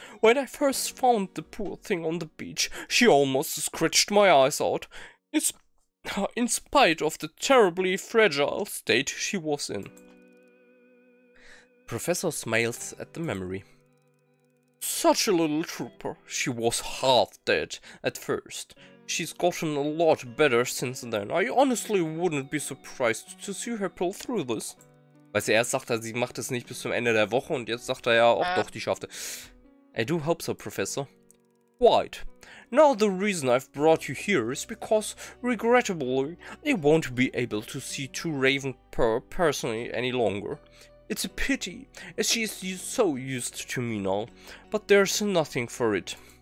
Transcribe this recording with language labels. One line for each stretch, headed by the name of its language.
English: When I first found the poor thing on the beach, she almost scratched my eyes out, in spite of the terribly fragile state she was in. Professor smiles at the memory. Such a little trooper. She was half dead at first. She's gotten a lot better since then. I honestly wouldn't be surprised to see her pull through this.
German: Weil erst sagt er, sie macht es nicht bis zum Ende der Woche und jetzt sagt er ja auch doch, die schafft es.
English: I do hope so, Professor. Quite. Now the reason I've brought you here is because, regrettably, I won't be able to see to Ravenpaw personally any longer. It's a pity, as she is so used to me now, but there's nothing for it.